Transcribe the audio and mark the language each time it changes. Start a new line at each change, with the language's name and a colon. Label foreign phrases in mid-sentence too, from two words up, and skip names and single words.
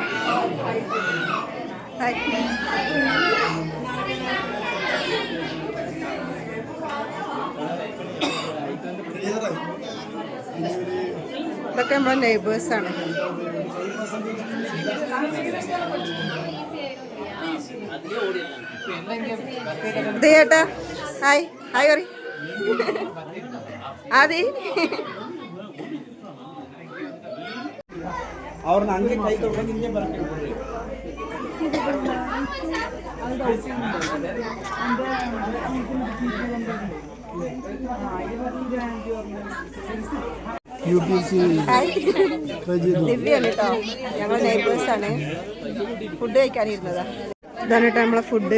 Malayalam: ഇതൊക്കെ നമ്മളെ നെയ്ബേഴ്സാണ്. ഇത് ചേട്ടാ, ഹായ് ഹായ് പറ. ആദി
Kannada: ಅವ್ರನ್ನ ಹಂಗೆ ಕೈ ತೊಗೊಂಡು ಹಿಂಗೆ ಬರಕ್ಕೆ ಬಿಡ್ರಿ.
Malayalam: ദിവ്യാണ് കേട്ടോ, ഞങ്ങൾ നെയ്ബേഴ്സാണ്. ഫുഡ് കഴിക്കാനിരുന്നതാ. ഇതാണ് കേട്ടോ നമ്മളെ ഫുഡ്.